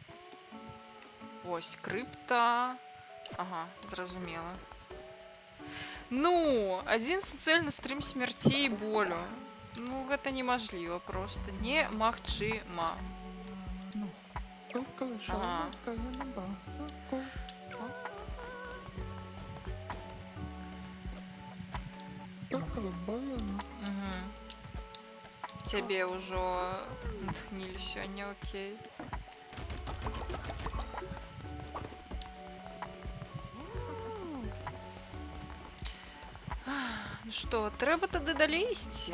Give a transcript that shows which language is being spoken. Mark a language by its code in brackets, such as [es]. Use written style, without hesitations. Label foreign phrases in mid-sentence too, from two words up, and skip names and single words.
[be] Ось, крыпта. Ага, зразумела. Ну, один суцэльны стрым смярці і болю. Ну, гэта немажліва проста. Немагчыма. Ну, [ru] только Ага. жалко на бабку. Только больно. Угу. [be] Цябе ўжо натхнілі сёння, окей. Ну што, трэба тады далей ісці?